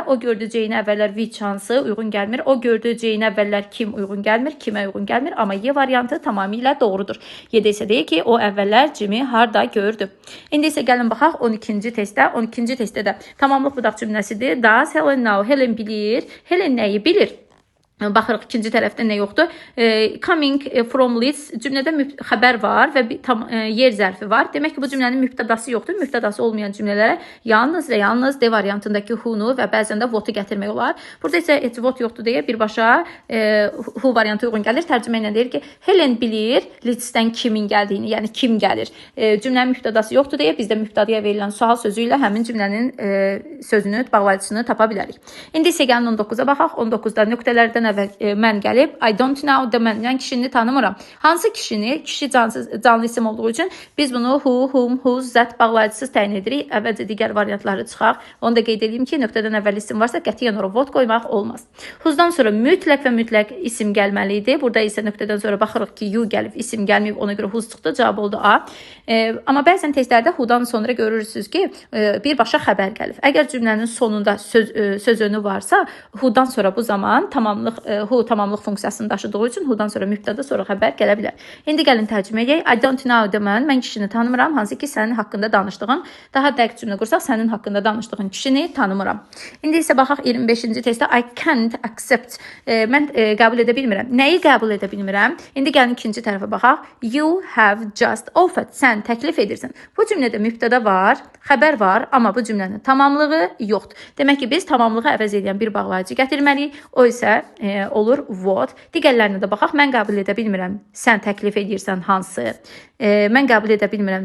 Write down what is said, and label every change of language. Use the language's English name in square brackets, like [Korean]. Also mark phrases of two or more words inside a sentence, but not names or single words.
[Azerbaijani] O gördü Jane əvvəllər which hansı uyğun gəlmir. O gördü Jane əvvəllər kim uyğun gəlmir, kimə uyğun gəlmir. Amma Y variantı tamamilə doğrudur. Y-də isə deyir ki, o əvvəllər Jim'i harda gördü. İndi isə gəlin baxaq 12-ci testdə. 12-ci testdə də tamamlıq budaq cümləsidir. [English] Does Helen know? [Azerbaijani] Helen bilir. Helen nəyi bilir? Baxırıq ikinci tərəfdə nə yoxdur? [English] Coming from Leeds [Azerbaijani] cümlədə xəbər var və yer zərfi var. Demək ki, bu cümlənin mübtədası yoxdur. Mübtədası olmayan cümlələrə yalnız və yalnız D variantındakı who-nu və bəzən də what-u gətirmək olar. Burada isə what yoxdur deyə birbaşa who variantı uyğun gəlir. Tərcümə ilə deyir ki, Helen bilir Leeds-dən kimin gəldiyini, yəni kim gəlir. Cümlənin mübtədası yoxdur deyə biz də mübtədaya verilən sual sözü ilə həmin cümlənin sözünü, bağlayıcısını tapa bilərik. İndi isə gəlin 19-a baxaq. 19-da nöqtələrdən əvvəl mən gəlib, [English] I don't know [Azerbaijani] da mən, yəni kişini tanımıram. Hansı kişini? Kişi canlı isim olduğu üçün biz bunu [English] who, whom, whose, that [Azerbaijani] bağlayıcısız təyin edirik. Əvvəlcə digər variantları çıxaq. Onu da qeyd edeyim ki, nöqtədən əvvəl isim varsa qətiyyən ora what qoymaq olmaz. Who'dan sonra mütləq və mütləq isim gəlməlidir. Burada isə nöqtədən sonra baxırıq ki, you gəlib, isim gəlməyib, ona görə whose çıxdı, cavab oldu A. Amma bəzən testlərdə who'dan sonra görürsünüz ki, birbaşa xəbər gəlib. Əgər cümlənin sonunda söz önü varsa, who'dan sonra bu zaman tamamlıq who tamamlıq funksiyasını daşıdığı üçün who-dan sonra mübtəda, sonra xəbər gələ bilər. İndi gəlin tərcümə edək. [English] I don't know [Azerbaijani] demən, mən kişini tanımıram, hansı ki sənin haqqında danışdığın, daha dəqiq cümlə qursaq, sənin haqqında danışdığın kişini tanımıram. İndi isə baxaq 25-ci testdə [English] I can't accept. [Azerbaijani] Mən qəbul edə bilmirəm. Nəyi qəbul edə bilmirəm? İndi gəlin ikinci tərəfə baxaq. [English] You have just offered. [Azerbaijani] Sən təklif edirsən. Bu cümlədə mübtəda var, xəbər var, amma bu cümlənin tamamlığı yoxdur. Demək ki, biz tamamlığı əvəz edən bir bağlayıcı gətirməliyik. O isə olur what. Digərlərinə də baxaq. Mən qəbul edə bilmirəm. Sən təklif edirsən hansı? Mən qəbul edə bilmirəm.